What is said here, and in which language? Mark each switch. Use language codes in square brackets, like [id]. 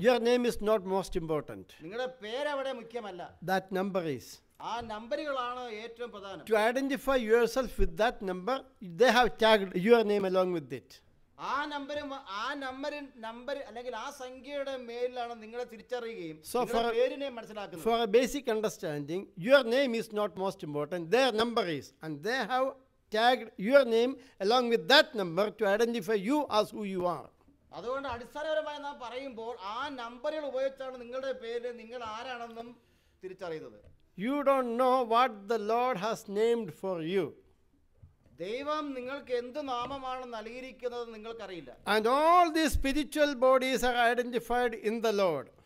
[en] Your name is not most important. [ml] നിങ്ങളുടെ പേരവിടെ മുഖ്യമല്ല. [en] That number is. [ml] ആ നമ്പറുകളാണ് ഏറ്റവും പ്രധാനം. [en] To identify yourself with that number, they have tagged your name along with it. [ml] ആ number അല്ലെങ്കിൽ ആ സംഖ്യയുടെ മേലിലാണ് നിങ്ങളെ തിരിച്ചറിയുകയും നിങ്ങളുടെ പേരിനെ മനസ്സിലാക്കുന്നത്. [en] For a basic understanding, your name is not most important, their number is. And they have tagged your name along with that number to identify you as who you are. [ml] അതുകൊണ്ട് അടിസ്ഥാനപരമായി നാം പറയുമ്പോൾ ആ നമ്പറുകൾ ഉപയോഗിച്ചാണ് നിങ്ങളുടെ പേര് നിങ്ങൾ ആരാണെന്നും തിരിച്ചറിയുന്നത്. [en] You don't know what the Lord has named for you. [ml] ദൈവം നിങ്ങൾക്ക് എന്ത് നാമമാണ് നൽകിയിരിക്കുന്നത് നിങ്ങൾക്കറിയില്ല. [en] And all these spiritual bodies are identified in the Lord.